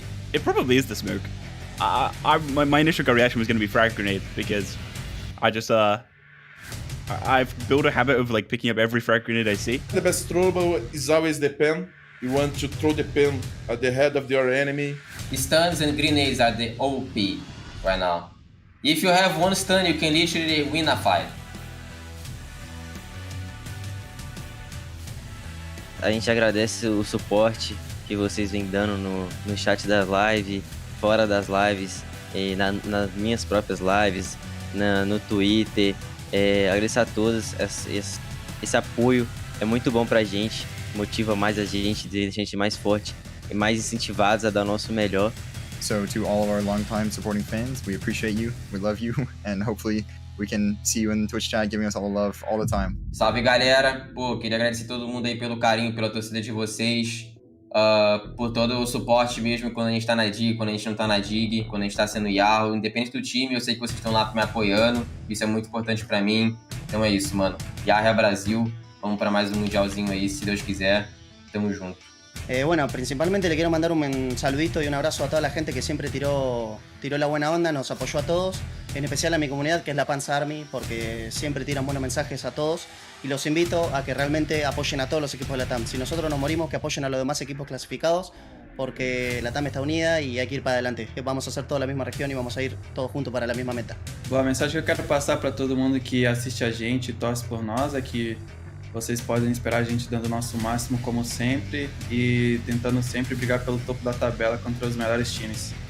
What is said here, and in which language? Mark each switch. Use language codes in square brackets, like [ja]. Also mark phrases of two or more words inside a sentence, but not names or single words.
[en] It probably is the smoke. My initial gut reaction was going to be frag grenade because I just I've built a habit of like picking up every frag grenade I see. The best throwable is always the pen. You want to throw the pen at the head of your enemy. Stuns and grenades are the OP right now. If you have one stun, you can literally win a fight. [pt] A gente agradece o suporte que vocês vêm dando no chat da live, fora das lives, e nas minhas próprias lives, no Twitter. Agradecer a todos, esse apoio é muito bom pra gente, motiva mais a gente, deixa a gente mais forte e mais incentivados a dar o nosso melhor. So to all of our longtime supporting fans, we appreciate you, we love you, and hopefully we can see you in the Twitch chat giving us all the love all the time. Salve, galera! Pô, queria agradecer todo mundo aí pelo carinho, pela torcida de vocês, por todo o suporte mesmo quando a gente tá na DIG, quando a gente não tá na DIG, quando a gente tá sendo Yahoo, independente do time, eu sei que vocês estão lá me apoiando, isso é muito importante pra mim. Então é isso, mano. Yahoo é Brasil, vamos pra mais um mundialzinho aí, se Deus quiser. Tamo junto. [es] Bueno, principalmente le quiero mandar un saludito y un abrazo a toda la gente que siempre tiró la buena onda, nos apoyó a todos, en especial a mi comunidad que es la Panza Army, porque siempre tiran buenos mensajes a todos y los invito a que realmente apoyen a todos los equipos de LATAM. Si nosotros nos morimos, que apoyen a los demás equipos clasificados, porque LATAM está unida y hay que ir para adelante. Vamos a hacer toda la misma región y vamos a ir todos juntos para la misma meta. [pt] Bom, a mensagem que eu quero passar para todo mundo que assiste a gente e torce por nós é que vocês podem esperar a gente dando o nosso máximo como sempre e tentando sempre brigar pelo topo da tabela contra os melhores times.